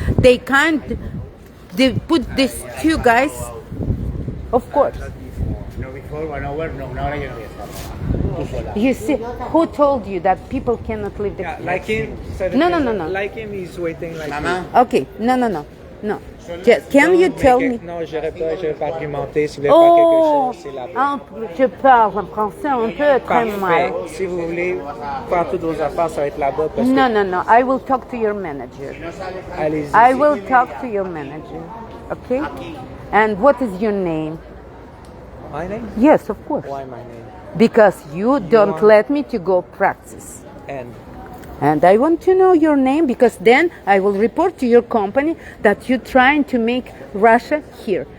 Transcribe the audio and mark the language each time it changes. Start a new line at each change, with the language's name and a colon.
English: They put these two guys, of course. You see, who told you that people cannot live the country? Like him? No. Like him, he's waiting like Okay, no. Just, can you tell me?
French: Non, je vais pas argumenter. Si vous voulez faire quelque chose, c'est là-bas. Je parle français un peu très mal. Si vous voulez faire toutes vos affaires, ça va être là-bas.
English: No. I will talk to your manager.
French: Allez-y.
English: I will talk to your manager. Okay? And what is your name? My name? Yes, of course. Why my name? Because you don't let me to go practice. And I want to know your name because then I will report to your company that you're trying to make Russia here.